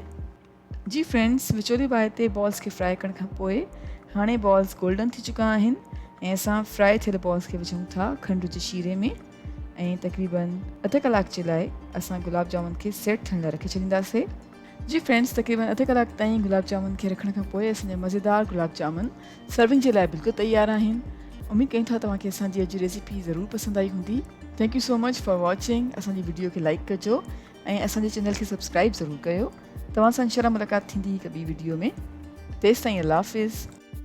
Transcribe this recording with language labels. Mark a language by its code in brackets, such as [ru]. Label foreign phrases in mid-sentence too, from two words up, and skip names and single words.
[sd] जी फ्रेंड्स, विचोली बाहि ते बॉल्स खे फ्राई करण खां पोइ हाणे [en] balls golden [sd] थी चुका आहिनि ऐं असां फ्राई थियल बॉल्स खे विझूं था खंड जे शीरे में ऐं तक़रीबन अधु कलाक जे लाइ असां गुलाब जामुन खे सेट थियण लाइ रखी छॾींदासीं। जी फ्रेंड्स, तक़रीबन अधु कलाक ताईं गुलाब जामुन खे रखण खां पोइ असांजा मज़ेदार गुलाब जामुन सर्विंग जे लाइ बिल्कुलु तयारु आहिनि। उमेद कयूं था तव्हांखे असांजी अॼु रेसिपी ज़रूरु पसंदि आई हूंदी। [en] thank you so much for watching. [sd] असांजी वीडियो खे लाइक कजो ऐं असांजे चैनल खे सब्सक्राइब ज़रूरु कयो। तव्हां सां इंशाअल्लाह मुलाक़ात थींदी हिकु ॿी वीडियो में। तेसि ताईं [ar] الله حافظ.